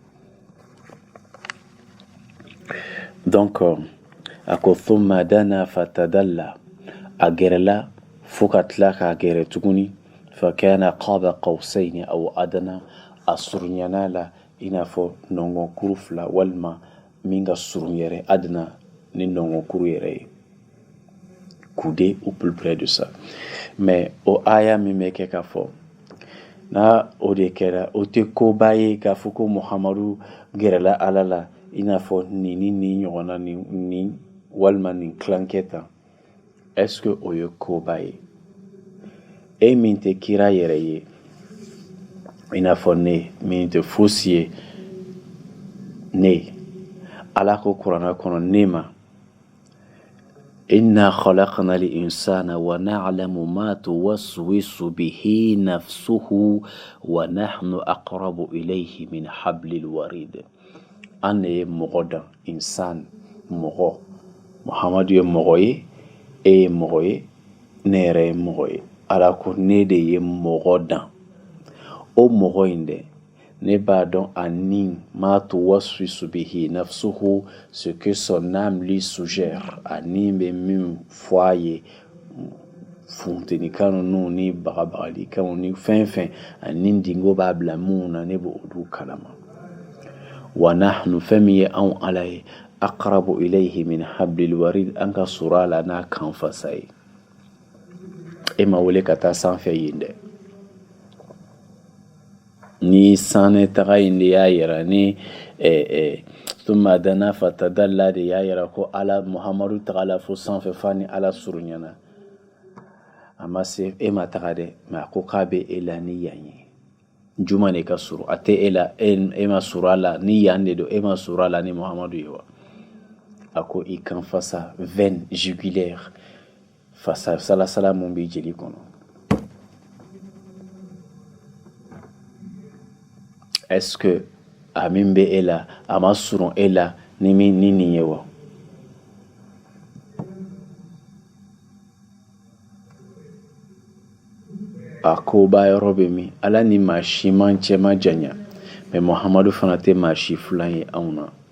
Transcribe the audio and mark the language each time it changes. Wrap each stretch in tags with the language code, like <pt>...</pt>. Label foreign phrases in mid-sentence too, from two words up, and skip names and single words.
<bm>donc a ko</bm> <ar>ثم دنا فتدلى</ar> <bm>a gɛrɛla fo ka tila k'a gɛrɛ tuguni</bm> <ar>ف كان قاب قوسين أو أدنى</ar> <bm>a surunyana la i n'a fɔ nɔngɔnkuru fila walima min ka surun yɛrɛ adana ni nɔngɔnkuru yɛrɛ ye</bm> <fr>coude ou plus près de ça mais</fr> <bm>o aya min bɛ kɛ ka fɔ n'a o de kɛra o tɛ koba ye k'a fɔ ko muhamadu gɛrɛla ala la i n'a fɔ nin ni nin ɲɔgɔnna nin walima nin tilancɛ tan</bm> <fr>est-ce que</fr> <bm>o ye koba ye e min tɛ kira yɛrɛ ye i n'a fɔ ne min tɛ fosi ye ne ala ko kuranna kɔnɔ ne ma</bm> <ar>إنا خلقنا الإنسان و نعلم ما توسوس به نفسه و نحن أقرب إليه من حبل الوريد</ar> <bm>an ye mɔgɔ dan insan mɔgɔ muhamadu ye mɔgɔ ye e ye mɔgɔ ye ne yɛrɛ ye mɔgɔ ye ala ko ne de ye mɔgɔ dan o mɔgɔ in dɛ ne b'a dɔn a ni</bm> <ar>ما توسوس به نفسه</ar> <fr>ce que son âme lui suggère</fr> <bm>a ni bɛ min fɔ a ye funtenikan ninnu ni bagabagalikanw ni fɛn fɛn a ni dingo b'a bila mun na ne b'o olu kalama</bm> <ar>و نحن</ar> <bm>fɛn min ye anw ala ye</bm> <ar>أقرب إليه من حبل الوريد</ar> <bm>an ka sur'a la n'a kan fasa ye e ma wele ka taa sanfɛ yen dɛ ni sanɛ taga in de y'a yira ni</bm> <ar>ثم دنا فتدلى</ar> <bm>de y'a yira ko ala muhamadu tagala fo sanfɛ fa ni ala surunyana a ma se e ma taga dɛ mais a ko k'a bɛ e la ni yan ye juma de ka suru a tɛ e la e ma suru a la ni yan de don e ma suru a la ni muhamadu ye wa a ko i kan fasa</bm> <fr>veine jugulaire</fr> <bm>fasa salasala mun b'i jeli kɔnɔ</bm> <fr>est-ce que</fr> <bm>a min bɛ e la a ma surun e la ni nin ye wa a koba yɔrɔ bɛ min ala ni maa si man cɛ ma janya mais muhamadu fana tɛ maa si filan ye anw na</bm>